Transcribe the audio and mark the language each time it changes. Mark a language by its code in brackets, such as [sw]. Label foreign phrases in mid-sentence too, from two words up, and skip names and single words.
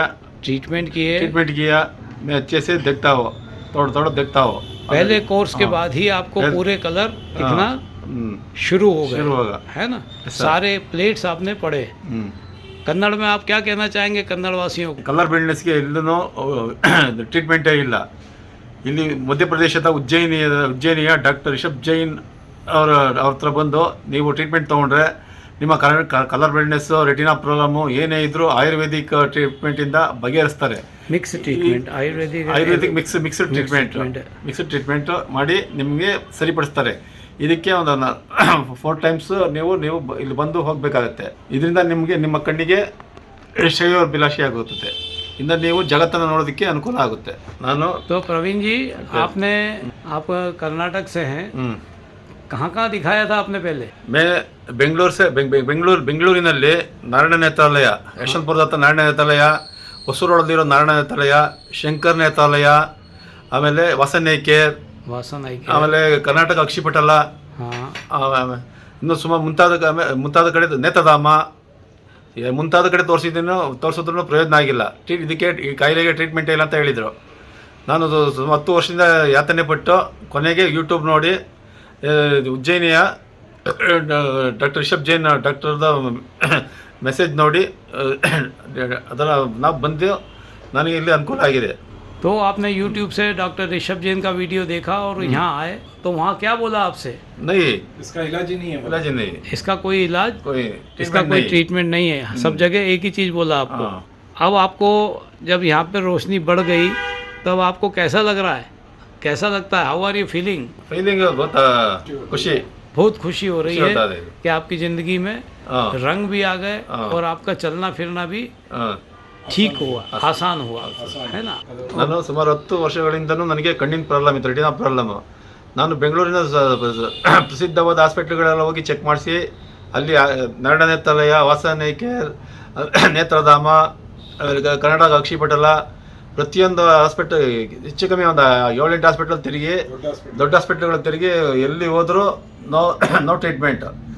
[hi] ट्रीटमेंट किए? ट्रीटमेंट किया। मैं अच्छे से देखता हो, थोड़ा देखता हो। पहले कोर्स के हाँ। बाद ही आपको पहले- पूरे कलर दिखना हम्म, शुरू हो गए, शुरू होगा। है ना। ऐसा। सारे प्लेट्स आपने पढ़े। हम्म। कन्नड़ में आप क्या कहना चाहेंगे कन्नड़ वासियों को? [kn] ಕಲರ್ ಬ್ಲೈಂಡ್ನೆಸ್ಗೆ ಎಲ್ಲೂ ಟ್ರೀಟ್ಮೆಂಟೇ ಇಲ್ಲ। ಇಲ್ಲಿ ಮಧ್ಯಪ್ರದೇಶದ ಉಜ್ಜಯಿನಿಯ ಡಾಕ್ಟರ್ ರಿಷಬ್ ಜೈನ್ ಅವ್ರ ಹತ್ರ ಬಂದು ನೀವು ಟ್ರೀಟ್ಮೆಂಟ್ ತೊಗೊಂಡ್ರೆ ನಿಮ್ಮ [en] colour blindness, [kn] ರೆಟಿನಾ ಪ್ರಾಬ್ಲಮ್ಮು ಏನೇ ಇದ್ರೂ ಆಯುರ್ವೇದಿಕ್ ಟ್ರೀಟ್ಮೆಂಟಿಂದ ಬಗೆಹರಿಸ್ತಾರೆ। [en] mix treatment, Ayurvedic mixed treatment [kn] ಮಾಡಿ ನಿಮಗೆ ಸರಿಪಡಿಸ್ತಾರೆ। ಇದಕ್ಕೆ ಒಂದು 4 ಟೈಮ್ಸ್ ನೀವು ಇಲ್ಲಿ ಬಂದು ಹೋಗಬೇಕಾಗತ್ತೆ। ಇದರಿಂದ ನಿಮಗೆ ನಿಮ್ಮ ಕಣ್ಣಿಗೆ ಶ್ರೇಯೋಭಿಲಾಷಿ ಆಗುತ್ತದೆ, ಇಂದ ನೀವು ಜಗತ್ತನ್ನು ನೋಡೋದಕ್ಕೆ ಅನುಕೂಲ ಆಗುತ್ತೆ। ನಾನು [hi] तो प्रवीण जी, आप कर्नाटक से हैं, कहाँ कहाँ दिखाया था आपने पहले? [kn] मैं ಬೆಂಗಳೂರಿನಲ್ಲಿ ನಾರಾಯಣ ನೇತ್ರಾಲಯ, ಯಶವಂತಪುರದ ಹತ್ರ ನಾರಾಯಣ ನೇತ್ರಾಲಯ, ಹೊಸೂರೊಳದಿರೋ ನಾರಾಯಣ ನೇತ್ರಾಲಯ, ಶಂಕರ್ ನೇತ್ರಾಲಯ, ಆಮೇಲೆ ವಾಸನೇಕೇರ್, [hi] वासन आई के? [kn] ಆಮೇಲೆ ಕರ್ನಾಟಕ ಅಕ್ಷಿಪಟಲ, [hi] हाँ, [kn] ಇನ್ನು ಸುಮಾರು ಮುಂತಾದ ಕಡೆ ನೇತ್ರಧಾಮ, ಮುಂತಾದ ಕಡೆ ತೋರಿಸಿದ್ರು ಪ್ರಯೋಜನ ಆಗಿಲ್ಲ। ಇದಕ್ಕೆ ಈ ಕಾಯಿಲೆಗೆ ಟ್ರೀಟ್ಮೆಂಟ್ ಇಲ್ಲ ಅಂತ ಹೇಳಿದರು। ನಾನು 10 ವರ್ಷದಿಂದ ಯಾತನೆ ಪಟ್ಟು ಕೊನೆಗೆ ಯೂಟ್ಯೂಬ್ ನೋಡಿ ಉಜ್ಜಯಿನಿಯ ಡಾಕ್ಟರ್ ರಿಷಬ್ ಜೈನ್ ಡಾಕ್ಟರ್ದ ಮೆಸೇಜ್ ನೋಡಿ ಅದರ ನಾವು ಬಂದು ನನಗೆ ಇಲ್ಲಿ ಅನುಕೂಲ ಆಗಿದೆ। [hi] तो आपने YouTube से डॉक्टर ऋषभ जैन का वीडियो देखा और यहाँ आए, तो वहाँ क्या बोला आपसे? नहीं, इसका इलाज ही नहीं है। इलाज नहीं, इसका कोई इलाज, कोई इसका कोई ट्रीटमेंट नहीं है, सब जगह एक ही चीज़ बोला आपको। हाँ। अब आपको जब यहाँ पे रोशनी बढ़ गई, तब आपको कैसा लग रहा है? कैसा लगता है? [en] how are you feeling? [hi] फीलिंग बहुत खुशी, बहुत खुशी हो रही खुशी है होता है। कि आपकी ज़िंदगी में हाँ। रंग भी आ गए, हाँ। और आपका चलना फिरना भी हाँ। ठीक हुआ, आसान हुआ, है ना। [kn] ನಾನು ಸುಮಾರು 10 ವರ್ಷಗಳಿಂದನೂ ನನಗೆ ಕಣ್ಣಿನ ಪ್ರಾಬ್ಲಮ್ ಇತ್ತು, [en] retina problem. [kn] ನಾನು ಬೆಂಗಳೂರಿನ ಪ್ರಸಿದ್ಧವಾದ ಹಾಸ್ಪಿಟ್ಲ್ಗಳೆಲ್ಲ ಹೋಗಿ ಚೆಕ್ ಮಾಡಿಸಿ, ಅಲ್ಲಿ ನಾರಾಯಣ ನೇತ್ರಾಲಯ, ವಾಸನೇಕೇರ್, ನೇತ್ರಧಾಮ, ಕರ್ನಾಟಕ ಅಕ್ಷಿಪಟಲ, ಪ್ರತಿಯೊಂದು ಹಾಸ್ಪಿಟಲ್ ಹೆಚ್ಚು ಕಮ್ಮಿ ಒಂದು 7-8 ಹಾಸ್ಪಿಟಲ್ ತಿರುಗಿ, ದೊಡ್ಡ ಹಾಸ್ಪಿಟ್ಲ್ಗಳಿಗೆ ತಿರುಗಿ, ಎಲ್ಲಿ ಹೋದರೂ [en] no treatment.